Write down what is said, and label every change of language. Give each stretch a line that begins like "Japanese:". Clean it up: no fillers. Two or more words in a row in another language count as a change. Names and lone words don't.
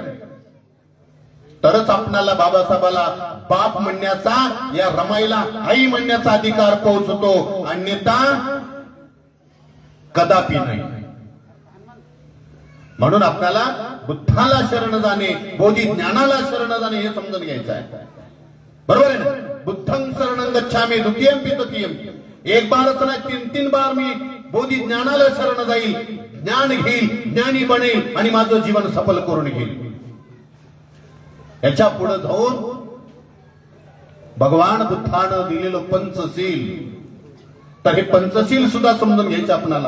Marathi: तरच आपणाला बाबासाहेबाला बाप म्हणण्याचा, या रमाईला आई म्हणण्याचा अधिकार पोहोचतो. अन्यथा कदापि नाही. म्हणून आपल्याला बुद्धाला शरण जाणे, बोधी ज्ञानाला शरण जाणे हे समजून घ्यायचं आहे. बरोबर आहे ना?
Pali: बुद्धं शरणं गच्छामि द्वितीयं पि तृतीयं.
Marathi: एक बारच नाही, 3 बार मी बोधी ज्ञानाला शरण जाईल, ज्ञान घेईल, ज्ञानी बनेल आणि माझं जीवन सफल करून घेईल. याच्या पुढे जाऊन भगवान बुद्धानं दिलेलं पंचशील, तर हे पंचशील सुद्धा समजून घ्यायचं आपल्याला.